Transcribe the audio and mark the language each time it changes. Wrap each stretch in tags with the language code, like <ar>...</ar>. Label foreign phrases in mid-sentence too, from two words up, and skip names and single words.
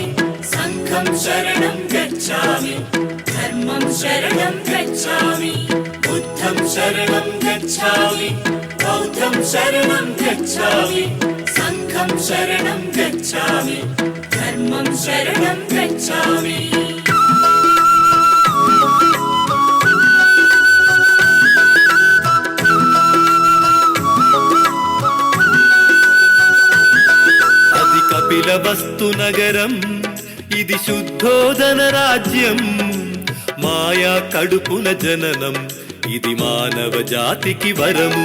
<pi>संघं शरणं गच्छामि धर्मं शरणं गच्छामि बुद्धं शरणं गच्छामि बौद्धं शरणं गच्छामि संघं शरणं गच्छामि धर्मं शरणं गच्छामि.</pi> <te>వస్తు నగరం ఇది శుద్ధోదన రాజ్యం, మాయా కడుపున జననం ఇది మానవ జాతికి వరము.</te>